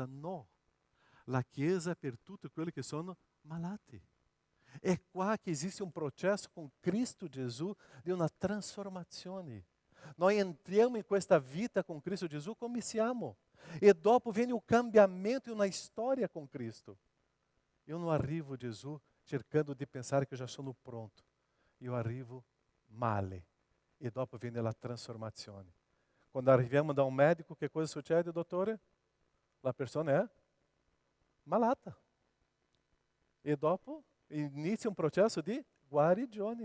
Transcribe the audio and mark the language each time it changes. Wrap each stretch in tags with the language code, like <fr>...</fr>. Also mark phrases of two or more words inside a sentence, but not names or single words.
<it>No, la chiesa è per tutti quelli che sono malati. È qua che esiste un processo con Cristo Gesù di una trasformazione. Noi entriamo in questa vita com Cristo Gesù come siamo. E dopo viene o cambiamento</it> <pt>e uma história com</pt> <it>Cristo.</it> <pt>Eu não</pt> <it>arrivo, Gesù, cercando di pensare che già sono pronto. Io arrivo male. E dopo viene la trasformazione. Quando arriviamo da un medico, che cosa succede, dottore? La persona è malata. E dopo inizia un processo di guarigione.</it>